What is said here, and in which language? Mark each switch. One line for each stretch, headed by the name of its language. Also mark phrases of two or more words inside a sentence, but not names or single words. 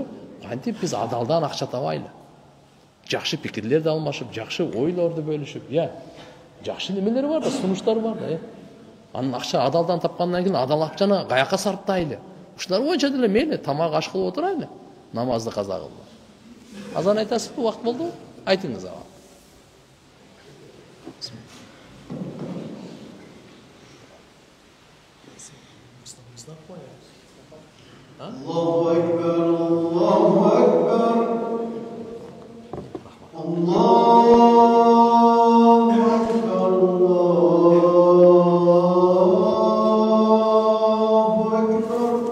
Kyrgyz: Кантип биз адалдан акча табайлы. Жакшы пикирлерди алмашып, жакшы ойлорду бөлүшүп, жакшы немелер бар да, сунуштар бар да. Анын акча адалдан тапкандан кийин адал акчаны каяка сарптайлы. Ушулар боюнча деле мейли тамак аш кылып отурайлы. Намазды каза кылып. Азан айтасызбы, убакыт болду? Айтыңыз ага.
Arabic: Allahu Ekber, Allahu Ekber. Allahu Ekber, Allahu Ekber.